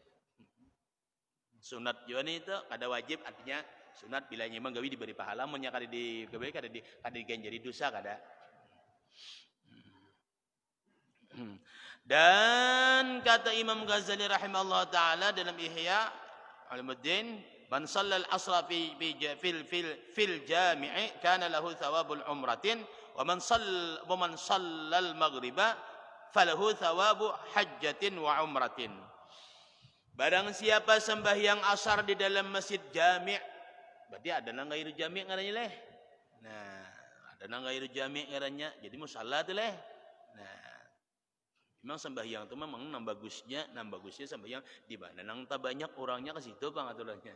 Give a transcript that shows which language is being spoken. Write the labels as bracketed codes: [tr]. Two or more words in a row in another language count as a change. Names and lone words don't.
[bjn] Sunat juga nih itu, kada wajib artinya sunat bila memang gawi diberi pahala, munya kada di gawi kada diganjari dosa kada. [id] Dan kata Imam Ghazali [ar] رحمه الله تعالى [id] dalam Ihya Ulumuddin, [ar] من صلى العصر في الجامع كان له ثواب عمرة ومن صلى المغرب فله ثواب حجة وعمرة. [bjn] Barang siapa sembahyang asar di dalam masjid jami', berarti ada nang [ar] غير جامع' [bjn] ngarannya leh. Nah, ada nang [ar] غير جامع' [bjn] ngarannya, jadi musalla tu leh. Nah, memang sembahyang itu memang bagusnya sembahyang di mana nang tak banyak orangnya ke situ Bang aturannya.